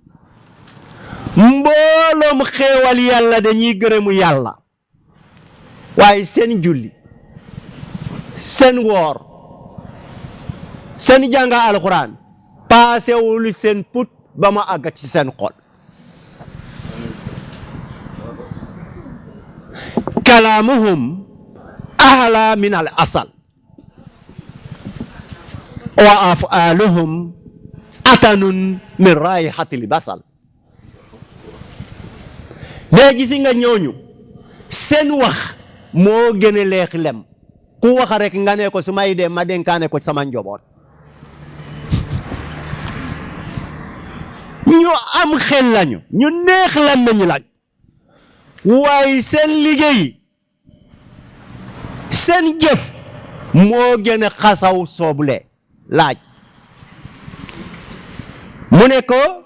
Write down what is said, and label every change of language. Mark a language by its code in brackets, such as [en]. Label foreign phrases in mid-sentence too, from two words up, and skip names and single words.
[wo] mbooloom xéewal yàlla dañuy gërëmu yàlla waaye seen julli seen woor seen jàng alxuraan paasewul seen put ba ma àgg ci seen xol [ar] كلامهم أحلى من العسل وأفعالهم أنتن من رائحة البصل [wo] léegi si nga ñooñu seen wax moo gën a leex lem ku wax rek nga ne ko su may dem ma dénkaane ko sama njaboot ñu am xel lañu ñu neex làmmiñ lañ waaye seen liggéey seen jëf moo gën a xasaw soble laaj mu ne ko